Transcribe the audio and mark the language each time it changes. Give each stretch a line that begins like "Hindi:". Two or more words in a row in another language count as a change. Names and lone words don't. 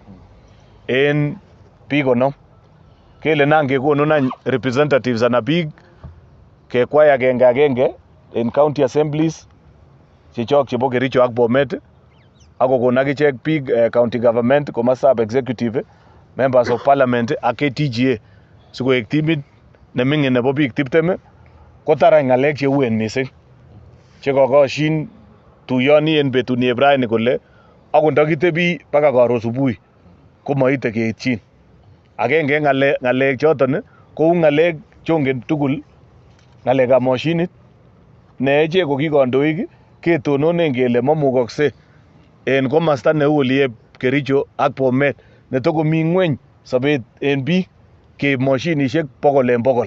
Kipsigis: en biik 50 kele nan kekonun any representatives ana biik kekwai agenge en county assemblies chechok chebo Kericho ak Bomet ak kokon akichek biik
English: county government,
Kipsigis: komostab executive,
English: members of parliament
Kipsigis: ak KTGA sikoek timit neming'in nebo biik 20 kotara ng'alek cheuen mising chekokoshin tuyoni en betunieb raini kole akot ndakitebi baka karon subui komoite keitchin. Agenge en ng'alek choton kou ng'alek chongen tugul, ng'alekab moshinit ne echek ko ki kandoik ketononen kele mamukokse en komosta neu oliep Kericho ak Bomet netokomi ng'weny sobet en biik keib moshinishek 100 en 100.